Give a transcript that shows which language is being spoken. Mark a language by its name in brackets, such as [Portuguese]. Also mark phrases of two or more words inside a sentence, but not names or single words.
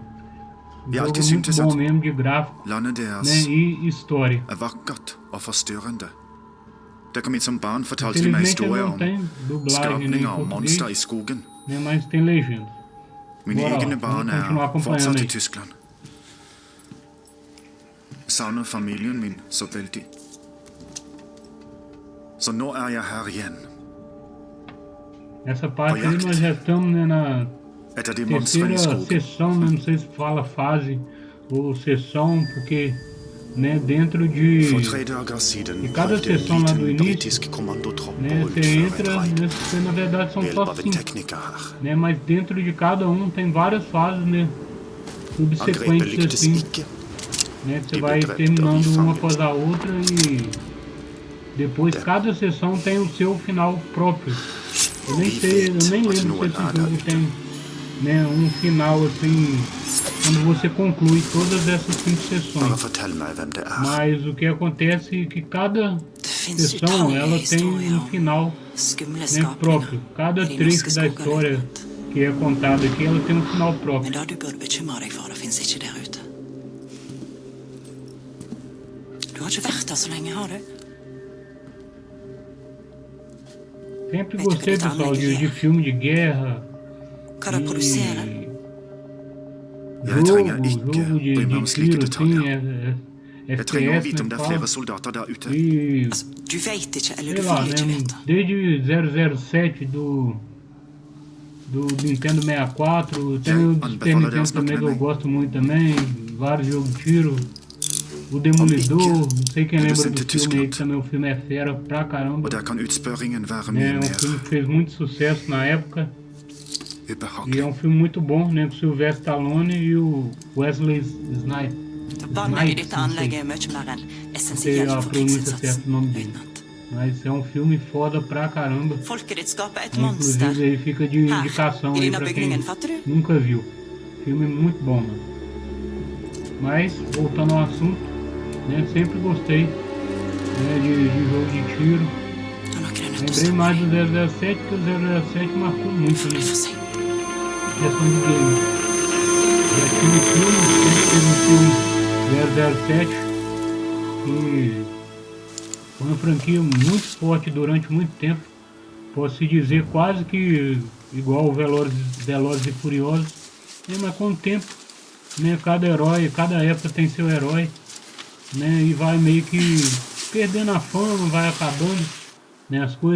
[Portuguese] O jogo é muito bom mesmo de gráfico, né, e história. Infelizmente ele não tem dublagem nem em português, né, mas tem legenda. Bora lá, vamos continuar acompanhando aí. [Norwegian] Savner familien min så vældig. Så nå er jeg her igjen. [Portuguese] Essa parte aí nós já estamos, né, na [Norwegian] Etter de [Portuguese] terceira [Norwegian] monstre i skogen. [Portuguese] sessão, né? Não sei se fala fase ou sessão, porque, né, dentro [Norwegian] For [Portuguese] de [Norwegian] 3 dager siden [Portuguese] E cada [Norwegian] prøvde en [Portuguese] sessão lá do [Norwegian] liten [Portuguese] início, [Norwegian] britisk kommandotropp [Portuguese] né, [Norwegian] å [Portuguese] você [Norwegian] utføre [Portuguese] entra, [Norwegian] et raid [Portuguese] né, na verdade são [Norwegian] ved [Portuguese] só [Norwegian] hjelp av en [Portuguese] 5, [Norwegian] tekniker her. [Portuguese] né, mas dentro de cada um tem várias fases, né, [Norwegian] Angrepet [Portuguese] subsequentes [Norwegian] lyktes [Portuguese] assim, [Norwegian] ikke. [Portuguese] né, você [Norwegian] De [Portuguese] vai [Norwegian] ble drept og [Portuguese] terminando [Norwegian] vi [Portuguese] uma [Norwegian] fanget. [Portuguese] após a outra e depois cada sessão tem o seu final próprio. Eu nem sei, eu nem lembro se esse jogo tem, né, um final assim, quando você conclui todas essas 5 [Norwegian] Bare [Portuguese] sessões. [Norwegian] fortell meg hvem det er. [Portuguese] Mas o que acontece é que cada [Norwegian] Det finnes [Portuguese] sessão ela [Norwegian] utallige [Portuguese] tem [Norwegian] historier [Portuguese] um [Norwegian] om [Portuguese] final, [Norwegian] skumle [Portuguese] né, [Norwegian] skapninger [Portuguese] próprio. Cada [Norwegian] i de [Portuguese] trecho [Norwegian] norske [Portuguese] da [Norwegian] skoger, [Portuguese] história [Norwegian] løytnant. [Portuguese] que é contada aqui, ela tem um final [Norwegian] Men [Portuguese] próprio. [Norwegian] det du burde bekymre deg for, det finnes ikke der ute. Du har ikke vært der så lenge, har du? [Portuguese] Sempre gostei, pessoal, de filme de guerra [Norwegian] Hva det produserer? [Portuguese] e [Norwegian] Jeg trenger [Portuguese] jogo [Norwegian] ikke [Portuguese] de [Norwegian] bry meg om slike [Portuguese] tiro, assim, [Norwegian] detaljer. Jeg trenger å [Portuguese] FPS, [Norwegian] vite om [Portuguese] né, [Norwegian] det er flere [Portuguese] fala. [Norwegian] soldater der ute. [Portuguese] E, [Norwegian] Altså, du vet ikke, eller [Portuguese] sei [Norwegian] du [Portuguese] lá, [Norwegian] vil ikke [Portuguese] né, [Norwegian] vite. [Portuguese] desde 007 do Nintendo 64, tem o do Super Nintendo também que eu gosto muito também, vários jogos de tiro, o Demolidor, não sei quem lembra do filme aí, que também o filme é fera pra caramba, [Norwegian] Og der kan utspørringen være [Portuguese] é [Norwegian] mye [Portuguese] um filme [Norwegian] mer [Portuguese] que fez muito sucesso na época, e é [Norwegian] ubehagelig. [Portuguese] um filme muito bom, né, com o Sylvester Stallone e o Wesley Snipes. [Norwegian] Vannet i dette anlegget er mye mer enn essensielt for krigsinnsatsen, løytnant. [Portuguese] Mas é um filme foda pra caramba. Folket ditt skaper et monster. Inclusive aí fica de indicação [Norwegian] Her, i [Portuguese] aí [Norwegian] denne [Portuguese] pra quem [Norwegian] bygningen, fatter du? [Portuguese] nunca viu. Filme muito bom, mano. Mas, voltando ao assunto, né, sempre gostei, né, de jogo de tiro. [Norwegian] Da noen er nødt til å [Portuguese] Lembrei [Norwegian] stoppe [Portuguese] mais [Norwegian] deg. [Portuguese] do 007, porque o 007 marcou muito, [Norwegian] Det [Portuguese] né? [Norwegian] er for sent. [Portuguese] Questão de game. E aquele filme, sempre teve um filme 007 que foi uma franquia muito forte durante muito tempo. Posso dizer quase que igual o Velozes e Furiosos, né, mas com o tempo, né, cada herói, cada época tem seu herói, né, e vai meio que perdendo a fama, vai acabando, né, as coisas.